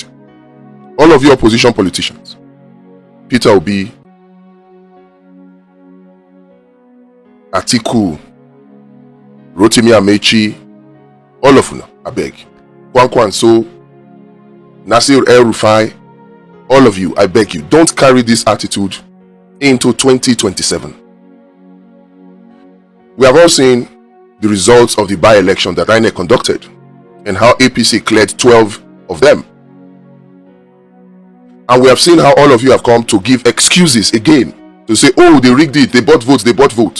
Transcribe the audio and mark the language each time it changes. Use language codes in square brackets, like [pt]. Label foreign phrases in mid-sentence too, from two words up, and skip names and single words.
[en] All of you opposition politicians, Peter Obi, Atiku, Rotimi Amechi, all of you, I beg. Kwankwanso, Nasir El-Rufai, all of you, I beg you, don't carry this attitude into 2027. We have all seen the results of the by-election that INEC conducted and how APC cleared 12 of them. And we have seen how all of you have come to give excuses again, to say, oh, they rigged it, they bought votes, they bought vote.